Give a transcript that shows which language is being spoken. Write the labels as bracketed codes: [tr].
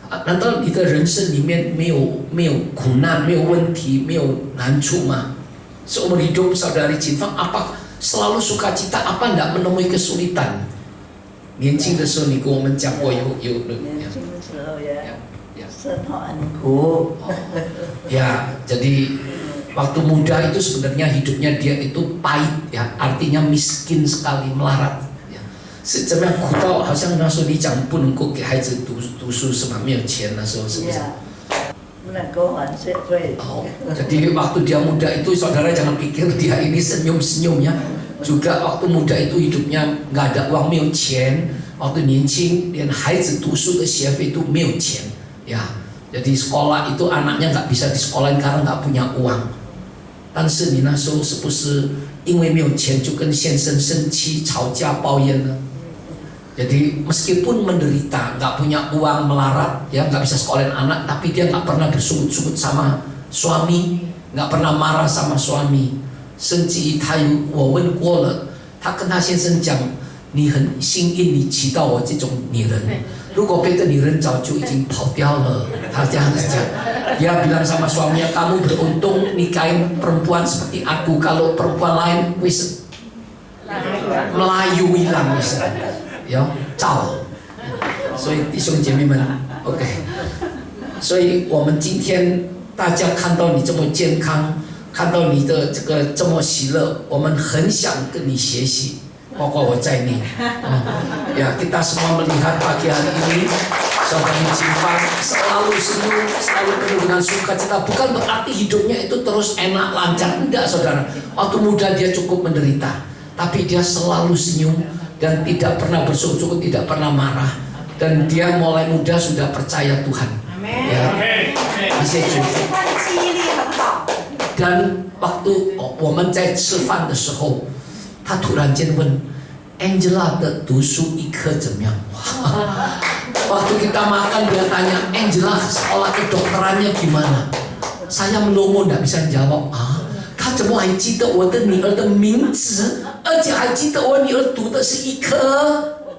[zh] 难道你的人生里面没有苦难、没有问题、没有难处吗？ [id] Seumur hidup saudari Jinfang apa selalu sukacita, apa enggak menemui kesulitan? [zh] 年轻的时候你跟我们讲过有年轻的时候呀， [id] ya. [zh] 生活很苦。 [id] Ya, jadi waktu muda itu sebenarnya hidupnya dia itu pahit ya, artinya miskin sekali, melarat. Ya. [zh] 是怎么样苦到好像那时候你讲不能够给孩子读书是吗？没有钱那时候是不是？ [id] Oh, jadi waktu dia muda itu saudara jangan pikir dia ini senyum-senyumnya. Juga waktu muda itu hidupnya nggak ada uang, [zh] 没有钱。 [id] waktu [zh] 年轻连孩子读书的学费都没有钱ya. [id] Jadi sekolah itu anaknya nggak bisa di sekolahin karena nggak punya uang. [zh] 但是你那时候是不是因为没有钱就跟先生生气、吵架、抱怨呢？ [id] Jadi meskipun menderita, nggak punya uang, melarat, ya nggak bisa sekolahin anak, tapi dia nggak pernah bersungut-sungut sama suami, nggak pernah marah sama suami. [zh] 甚至他我问过了，他跟他先生讲，你很幸运，你娶到我这种女人，如果别的女人早就已经跑掉了。他这样子讲， [id] dia bilang sama suaminya, kamu beruntung nikahin perempuan seperti aku, kalau perempuan lain wis Melayu hilang wis. [zh] 要照，所以弟兄姐妹们 ，OK， 所以我们今天大家看到你这么健康，看到你的这个这么喜乐，我们很想跟你学习，包括我在内。 [id] Ya, kita semua melihat pagi hari ini saudara Jinfang selalu senyum, selalu penuh dengan sukacita. Bukan berarti hidupnya itu terus enak lancar, tidak saudara. Waktu muda dia cukup menderita, tapi dia selalu senyum. Dan tidak pernah bersungut-sungut, tidak pernah marah, dan dia mulai muda sudah percaya Tuhan. Ya, masih cukup. Dan waktu [zh] 我们在吃饭的时候，他突然间问 Angela 的读书一科怎么样？ [id] Waktu kita makan dia tanya Angela sekolah kedokterannya gimana? Saya melongo tidak bisa jawab. [zh] 他怎么还记得我的女儿的名字，而且还记得我女儿读的是医科？